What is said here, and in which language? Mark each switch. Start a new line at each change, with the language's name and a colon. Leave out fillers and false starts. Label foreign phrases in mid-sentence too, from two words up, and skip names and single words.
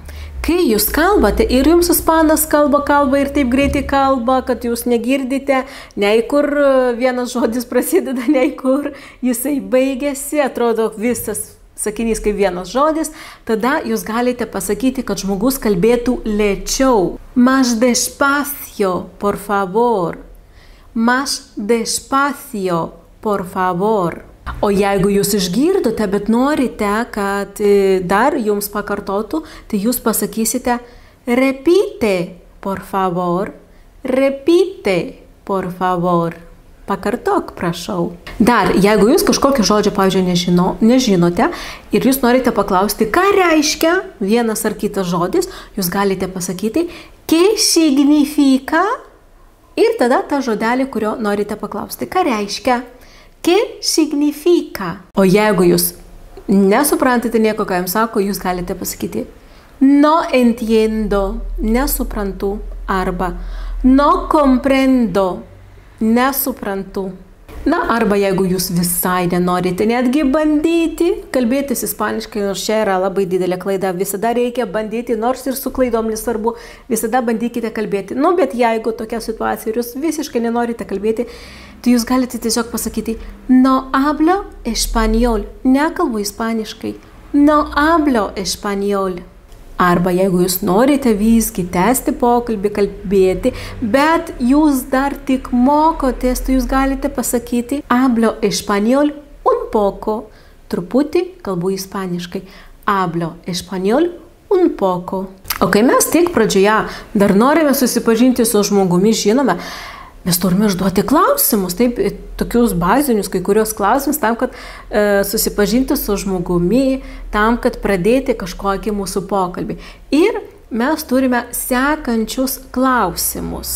Lithuanian: Kai jūs kalbate ir jums ispanas kalba ir taip greitai kalba, kad jūs negirdite, nei kur vienas žodis prasideda, nei kur jisai baigėsi, atrodo visas sakinys kaip vienas žodis, tada jūs galite pasakyti, kad žmogus kalbėtų lėčiau.
Spanish: Más despacio, por favor. Más despacio, por favor.
Lithuanian: O jeigu jūs išgirdote, bet norite, kad dar jums pakartotų, tai jūs pasakysite
Spanish: repite, por favor, repite, por favor.
Lithuanian: Pakartok, prašau. Dar, jeigu jūs kažkokio žodžio, pavyzdžiui, nežinote ir jūs norite paklausti, ką reiškia vienas ar kitas žodis, jūs galite pasakyti,
Spanish: ¿qué significa?
Lithuanian: Ir tada tą žodelį, kurio norite paklausti, ką reiškia?
Spanish: ¿Qué significa?
Lithuanian: O jeigu jūs nesuprantate nieko, ką jums sako, jūs galite pasakyti
Spanish: no entiendo,
Lithuanian: nesuprantu, arba
Spanish: no comprendo,
Lithuanian: nesuprantu. Na, arba jeigu jūs visai nenorite netgi bandyti kalbėtis ispaniškai, nors čia yra labai didelė klaida, visada reikia bandyti, nors ir su klaidom nesvarbu, visada bandykite kalbėti. Nu, bet jeigu tokia situacija ir jūs visiškai nenorite kalbėti, tai jūs galite tiesiog pasakyti
Spanish: no hablo español,
Lithuanian: nekalbu ispaniškai,
Spanish: no hablo español.
Lithuanian: Arba jeigu jūs norite visgi tęsti pokalbį, kalbėti, bet jūs dar tik mokotės, tai jūs galite pasakyti
Spanish: hablo español un poco,
Lithuanian: truputį kalbu ispaniškai,
Spanish: hablo español un poco.
Lithuanian: O kai mes tik pradžioje dar norime susipažinti su žmogumi, žinome, mes turime užduoti klausimus, taip, tokius bazinius, kai kurios klausimus, tam, kad susipažinti su žmogumi, tam, kad pradėti kažkokį mūsų pokalbį. Ir mes turime sekančius klausimus.